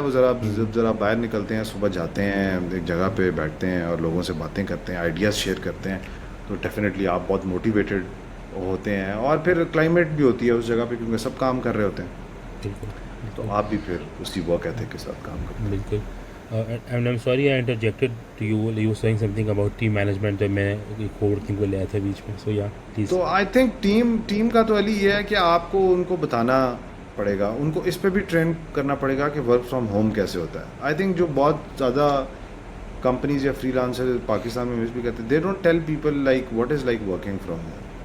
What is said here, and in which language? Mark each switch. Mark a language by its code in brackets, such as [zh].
[ur] وہ ذرا باہر نکلتے ہیں, صبح جاتے ہیں ایک جگہ پہ بیٹھتے ہیں اور لوگوں سے باتیں کرتے ہیں, آئیڈیاز شیئر کرتے ہیں, تو ڈیفینیٹلی آپ بہت موٹیویٹیڈ ہوتے ہیں. اور پھر کلائمیٹ بھی ہوتی ہے اس جگہ پہ کیونکہ سب کام کر رہے ہوتے ہیں, تو آپ بھی پھر اسی ورک ایتھک کے ساتھ کام کرتے ہیں. بالکل. [en] And I'm sorry I interjected to you. You were saying something about team management, [ur] میں کو ورکنگ کو لے آیا تھا بیچ میں. [en] So yeah, please. [ur] تو آئی تھنک ٹیم کا تو علی یہ ہے کہ آپ کو ان کو بتانا پڑے گا, ان کو اس پہ بھی ٹرین کرنا پڑے گا کہ ورک فرام ہوم کیسے ہوتا ہے. آئی تھنک جو بہت زیادہ کمپنیز یا فری لانسر پاکستان میں بھی کرتے ہیں, [en] They don't tell people like what is like working from home.